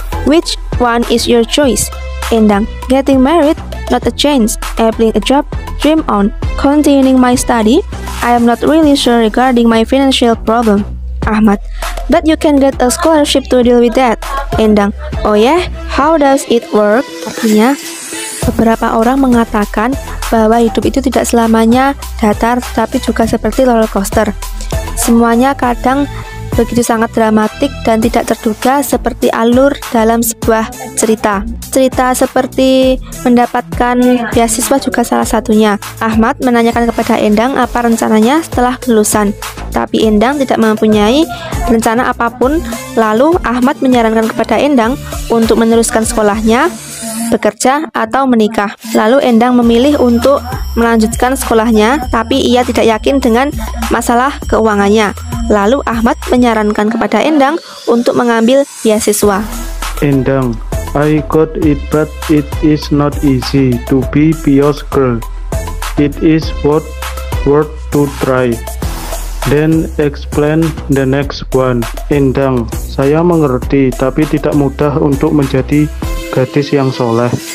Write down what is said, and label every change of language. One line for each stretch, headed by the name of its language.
English: Which one is your choice? Endang, getting married, not a chance. Applying a job, dream on. Continuing my study, I am not really sure regarding my financial problem. Ahmad, but you can get a scholarship to deal with that. Endang, oh yeah, how does it work?
Indonesian: Artinya, beberapa orang mengatakan bahwa hidup itu tidak selamanya datar, tapi juga seperti roller coaster. Semuanya kadang begitu sangat dramatik dan tidak terduga seperti alur dalam sebuah cerita. Cerita seperti mendapatkan beasiswa juga salah satunya. Ahmad menanyakan kepada Endang apa rencananya setelah lulusan. Tapi Endang tidak mempunyai rencana apapun. Lalu Ahmad menyarankan kepada Endang untuk meneruskan sekolahnya, bekerja, atau menikah. Lalu Endang memilih untuk melanjutkan sekolahnya, tapi ia tidak yakin dengan masalah keuangannya. Lalu Ahmad menyarankan kepada Endang untuk mengambil beasiswa.
English: Endang, I got it, but it is not easy to be pious girl. It is worth to try. Then explain the next one.
Indonesian: Endang, saya mengerti, tapi tidak mudah untuk menjadi gadis yang soleh.